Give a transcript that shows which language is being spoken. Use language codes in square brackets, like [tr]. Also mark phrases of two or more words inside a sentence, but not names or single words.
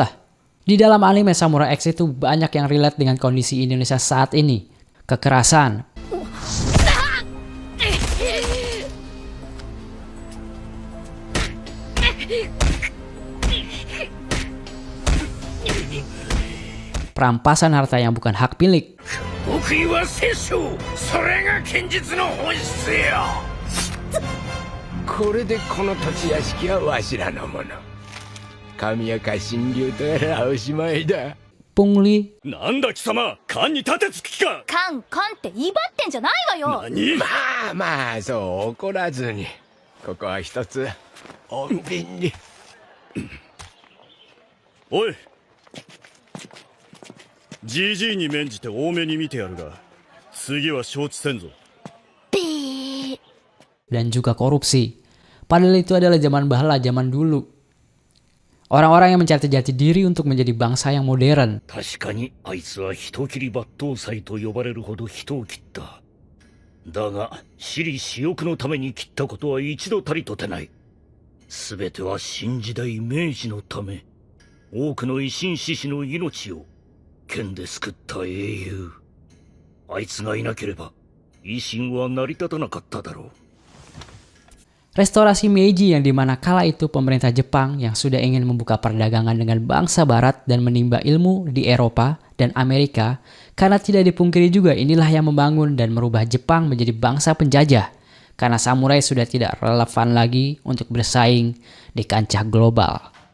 [id] Di dalam anime Samurai X itu banyak yang relate dengan kondisi Indonesia saat ini. kekerasan. Perampasan harta yang bukan hak milik. [ja] 極意は殺生、それが剣術の本質よ。これでこの土地屋敷はわしらのもの。神谷か神竜とやらおしまいだ。 [id] Pungli [ja] なんだ貴様、勘に立てつく気か。カンカンって威張ってんじゃないわよ。何。まあまあ、そう怒らずに。ここは一つ、穏便に。おい、じじいに免じて多めに見てやるが、次は承知せんぞ。 [id] dan juga korupsi. Padahal itu adalah zaman bahala, zaman dulu. Orang-orang yang mencari jati diri untuk menjadi bangsa yang modern. [ja] 確かにあいつは人斬り抜刀斎と呼ばれるほど人を切った。だが私利私欲のために切ったことは一度たりとてない。すべては新時代明治のため、多くの維新志士の命を剣で救った英雄。あいつがいなければ維新は成り立たなかっただろう。 [id] Restorasi Meiji yang dimana kala itu pemerintah Jepang yang sudah ingin membuka perdagangan dengan bangsa barat dan menimba ilmu di Eropa dan Amerika, karena tidak dipungkiri juga inilah yang membangun dan merubah Jepang menjadi bangsa penjajah, karena samurai sudah tidak relevan lagi untuk bersaing di kancah global.